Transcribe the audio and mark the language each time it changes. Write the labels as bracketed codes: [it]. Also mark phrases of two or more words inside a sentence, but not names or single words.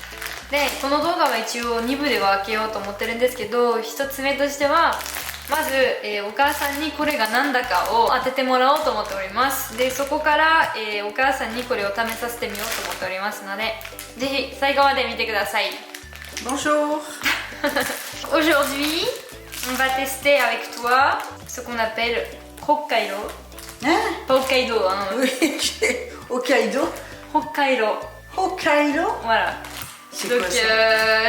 [ja] で、この動画は一応2部で分けようと思ってるんですけど、1つ目としてはまず、お母さんにこれが何だかを当ててもらおうと思っております。で、そこから、お母さんにこれを試させてみようと思っておりますので、ぜひ最後まで見てください。 [fr] Bonjour. Aujourd'hui, on va tester avec toi ce qu'on appelle Hokkaido. Hein? Pas Hokkaido, hein. Oui, Hokkaido. Hokkaido. Hokkaido. Voilà. C'est Donc, quoi ça?